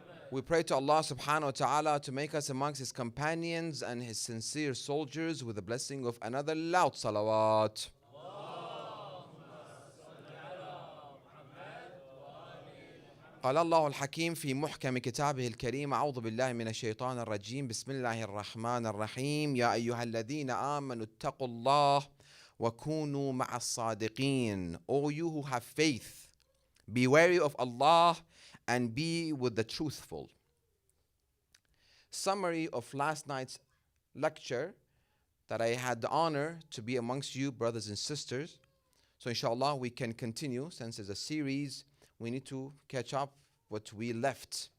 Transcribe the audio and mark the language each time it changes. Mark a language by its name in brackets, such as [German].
[English] We pray to Allah subhanahu wa ta'ala to make us amongst his companions and his sincere soldiers with the blessing of another loud salawat. [Arabic] قال الله الحكيم في محكم كتابه الكريم: أعوذ بالله من الشيطان الرجيم، بسم الله الرحمن الرحيم، يا أيها الذين آمنوا اتقوا الله وكونوا مع الصادقين. [English] All you who have faith, be wary of Allah and be with the truthful. Summary of last night's lecture that I had the honor to be amongst you, brothers and sisters. So inshallah we can continue, since it's a series. We need to catch up what we left.